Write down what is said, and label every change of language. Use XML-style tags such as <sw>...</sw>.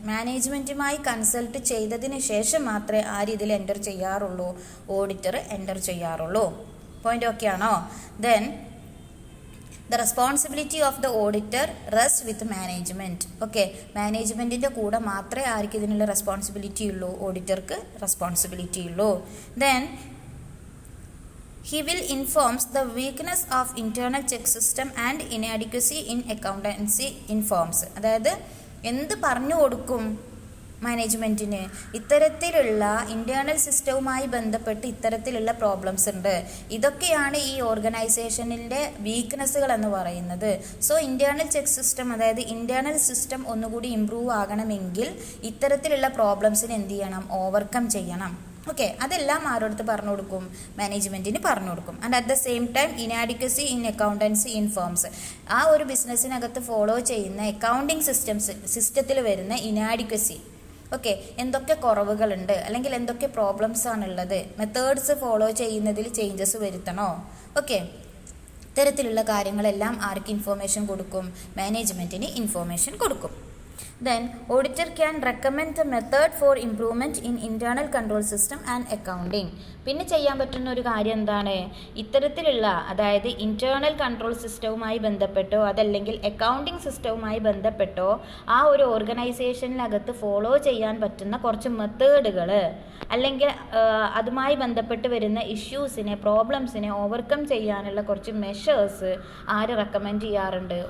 <ml>മാനേജ്മെൻറ്റുമായി consult ചെയ്തതിന് ശേഷം മാത്രമേ ആ രീതിയിൽ എൻ്റർ ചെയ്യാറുള്ളൂ, ഓഡിറ്റർ എൻ്റർ ചെയ്യാറുള്ളൂ. പോയിന്റ് ഓക്കെ ആണോ?</ml> <en>Then the responsibility of the auditor rests with management.</en> <ml>Okay, മാനേജ്മെൻറ്റിൻ്റെ കൂടെ മാത്രമേ ആർക്ക് ഇതിനുള്ള റെസ്പോൺസിബിലിറ്റി ഉള്ളൂ? ഓഡിറ്റർക്ക് റെസ്പോൺസിബിലിറ്റി ഉള്ളൂ.</ml> <en>Then he will informs the weakness of internal check system and inadequacy in accountancy informs.</en> <ml>അതായത് എന്ത് പറഞ്ഞു കൊടുക്കും മാനേജ്മെൻറ്റിന്? ഇത്തരത്തിലുള്ള ഇൻറ്റേർണൽ സിസ്റ്റവുമായി ബന്ധപ്പെട്ട് ഇത്തരത്തിലുള്ള പ്രോബ്ലംസ് ഉണ്ട്, ഇതൊക്കെയാണ് ഈ ഓർഗനൈസേഷനിൻ്റെ വീക്ക്നെസ്സുകൾ എന്ന് പറയുന്നത്. സോ ഇൻറ്റേർണൽ ചെക്ക് സിസ്റ്റം, അതായത് ഇൻറ്റേർണൽ സിസ്റ്റം ഒന്നുകൂടി ഇമ്പ്രൂവ് ആകണമെങ്കിൽ ഇത്തരത്തിലുള്ള പ്രോബ്ലംസിന് എന്ത് ചെയ്യണം? ഓവർകം ചെയ്യണം. ഓക്കെ, അതെല്ലാം ആരോടത്ത് പറഞ്ഞു കൊടുക്കും? മാനേജ്മെൻറ്റിന് പറഞ്ഞു കൊടുക്കും.</ml> <en>and at the same time inadequacy in accountancy in firms,</en> <ml>ആ ഒരു ബിസിനസ്സിനകത്ത് ഫോളോ ചെയ്യുന്ന അക്കൗണ്ടിങ് സിസ്റ്റത്തിൽ വരുന്ന ഇനാഡിക്വസി, ഓക്കെ, എന്തൊക്കെ കുറവുകളുണ്ട് അല്ലെങ്കിൽ എന്തൊക്കെ പ്രോബ്ലംസ് ആണുള്ളത്, മെത്തേഡ്സ് ഫോളോ ചെയ്യുന്നതിൽ ചേഞ്ചസ് വരുത്തണോ, ഓക്കെ, ഇത്തരത്തിലുള്ള കാര്യങ്ങളെല്ലാം ആർക്ക് ഇൻഫോർമേഷൻ കൊടുക്കും? മാനേജ്മെൻറ്റിന് ഇൻഫോർമേഷൻ കൊടുക്കും.</ml> <en>Then auditor can recommend the method for improvement in internal control system and accounting.</en> <ml>പിന്നെ ചെയ്യാൻ പറ്റുന്ന ഒരു കാര്യം എന്താണ്? ഇത്തരത്തിലുള്ള, അതായത് ഇൻറ്റേർണൽ കൺട്രോൾ സിസ്റ്റവുമായി ബന്ധപ്പെട്ടോ അതല്ലെങ്കിൽ അക്കൗണ്ടിങ് സിസ്റ്റവുമായി ബന്ധപ്പെട്ടോ ആ ഒരു ഓർഗനൈസേഷനിനകത്ത് ഫോളോ ചെയ്യാൻ പറ്റുന്ന കുറച്ച് മെത്തേഡുകൾ അല്ലെങ്കിൽ അതുമായി ബന്ധപ്പെട്ട് വരുന്ന ഇഷ്യൂസിനെ, പ്രോബ്ലംസിനെ ഓവർകം ചെയ്യാനുള്ള കുറച്ച് മെഷേഴ്സ് ആര് റെക്കമെൻഡ് ചെയ്യാറുണ്ട്?</ml>